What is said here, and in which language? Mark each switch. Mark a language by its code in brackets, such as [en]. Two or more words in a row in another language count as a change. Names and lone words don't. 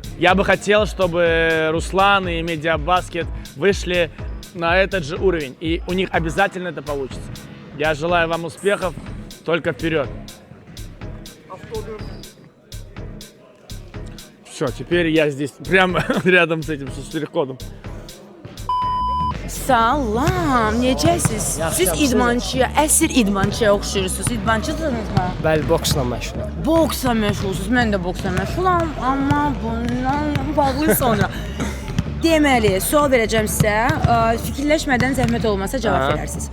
[ru] Я бы хотел, чтобы Руслан и Медиабаскет вышли на этот же уровень, и у них обязательно это получится. Я желаю вам успехов, только вперед! Все, теперь я здесь, прямо рядом с этим, с штрих-кодом. [az] Salam, necəsiz? Siz idmançıya, əsl idmançıya oxşuyursunuz. İdmançısınızmı? Bəli, boksla məşğulam. Boksla məşğulsunuz. Mən də boksla məşğulam, amma bundan bağlı sonra. Deməli, sual verəcəm sizə. Fikirləşmədən zəhmət olmasa cavab verərsiniz.